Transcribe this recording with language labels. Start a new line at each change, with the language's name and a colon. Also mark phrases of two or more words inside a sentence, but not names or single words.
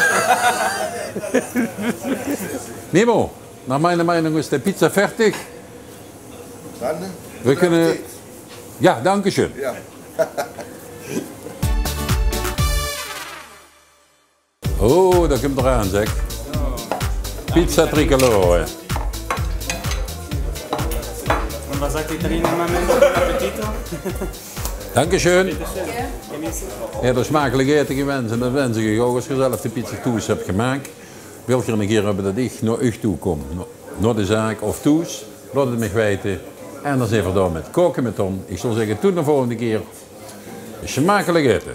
German: Nemo, nach meiner Meinung ist der Pizza fertig. dann. Wir können... Ja, danke schön. Ja.
Dutch: Oh, da kommt er aan, zeg. Pizza tricolore.
German: Und was sagt die Italiener am Ende? Appetito? Dankeschön. Genießen.
Dutch: Ja, de smakelijke eten gewenst en dat wens ik u ook als je zelf de pizza toes hebt gemaakt. Wil je een keer hebben dat ik naar u toe kom, naar de zaak of toes, laat het me weten. En dan zijn we door met koken met Tom. Ik zal zeggen, tot de volgende keer.